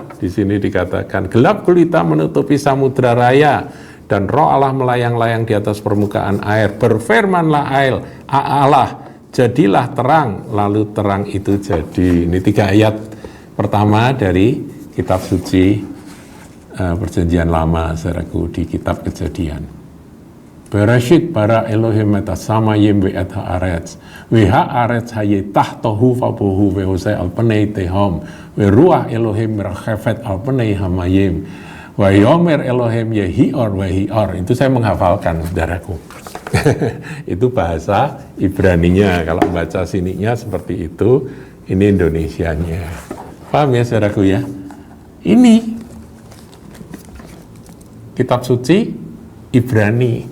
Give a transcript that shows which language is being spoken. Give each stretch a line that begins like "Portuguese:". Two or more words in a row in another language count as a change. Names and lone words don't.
Indonesian: Di sini dikatakan gelap gulita menutupi samudra raya dan roh Allah melayang-layang di atas permukaan air. Berfirmanlah Allah, jadilah terang, lalu terang itu jadi. Ini 3 ayat pertama dari kitab suci Perjanjian Lama, saudaraku, di kitab Kejadian.
Hebrew: בראשית ברא אלוהים את השמים ואת הארץ והארץ היתה תהו ובהו וחושך על פני תהום ורוח אלוהים מרחפת על פני המים ויאמר אלוהים יהי אור ויהי אור.
Indonesian: Itu saya menghafalkan, saudaraku. Itu bahasa Ibraninya. Kalau baca sininya seperti itu, ini Indonesianya. Paham ya, saudaraku ya? Ini kitab suci Ibrani.